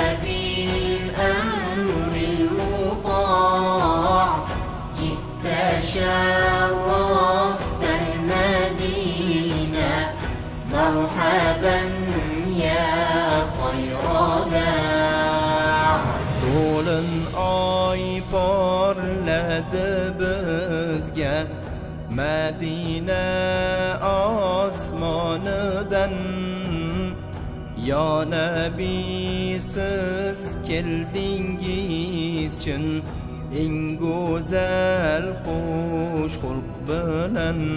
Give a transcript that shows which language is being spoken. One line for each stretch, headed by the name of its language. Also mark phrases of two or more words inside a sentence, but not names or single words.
Arabic: بالأمر المطاع جئت شرفت المدينة مرحبا يا خير داع
Uzbek: To'lin oy porladi bizga Madina osmonidan
Arabic: يا نبي
Uzbek: siz keldingiz chin eng go'zal xush xulq bilan